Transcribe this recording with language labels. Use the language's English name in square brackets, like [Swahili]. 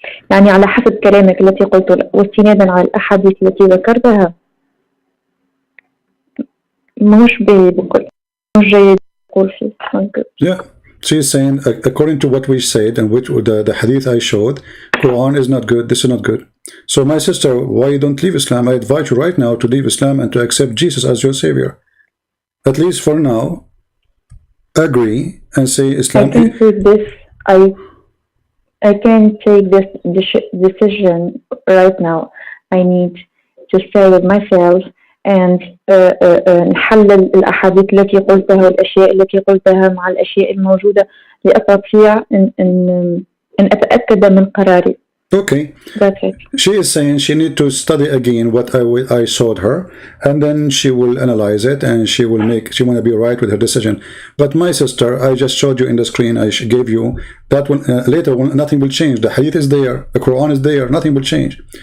[Arabic] يعني على حسب كلامك التي قلته واستنادا على الأحاديث التي ذكرتها مش بقول مش جيد أقول فيه. [English] Yeah. She's saying, according to what we said and which the hadith I showed, Quran is not good, this is not good. So my sister, why you don't leave Islam? I advise you right now to leave Islam and to accept Jesus as your savior. At least for now, agree and say Islam. I can take this. I can't take this decision right now. I need to stay with myself and [Arabic] نحلل الأحاديث التي قلتها والأشياء التي قلتها مع الأشياء الموجودة لأستطيع أن أتأكد من قراري. [English] Okay. That's it. She is saying she need to study again what I showed her, and then she will analyze it and she want to be right with her decision. But my sister, I just showed you in the screen, I gave you that one. Later nothing will change. The hadith is there, the Quran is there, nothing will change.